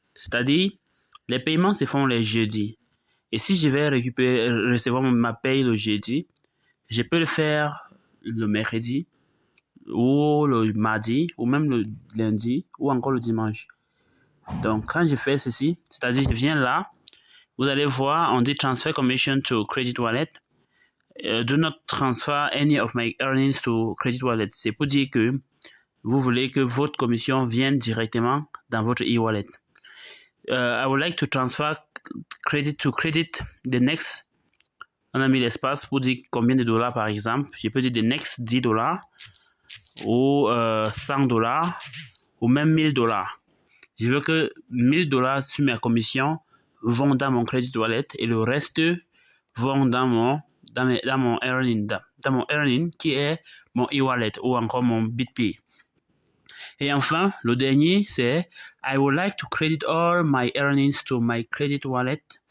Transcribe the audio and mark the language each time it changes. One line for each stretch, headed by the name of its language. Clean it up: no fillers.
French: C'est-à-dire, les paiements se font les jeudis. Et si je vais recevoir ma paye le jeudi, je peux le faire le mercredi, ou le mardi, ou même le lundi, ou encore le dimanche. Donc, quand je fais ceci, c'est-à-dire, je viens là, vous allez voir, on dit
English: Transfer Commission to Credit Wallet. Do not transfer any of my earnings to Credit Wallet.
French: C'est pour dire que vous voulez que votre commission vienne directement dans votre e-wallet.
English: I would like to transfer credit to credit the next.
French: On a mis l'espace pour dire combien de dollars par exemple. Je peux dire
English: the next 10 dollars
French: ou 100 dollars ou même 1000 dollars. Je veux que 1000 dollars sur ma commission vont dans mon Credit Wallet et le reste vont dans mon earning qui est mon e-wallet ou encore mon BitPay. Et enfin, le dernier, c'est
English: I would like to credit all my earnings to my Credit Wallet.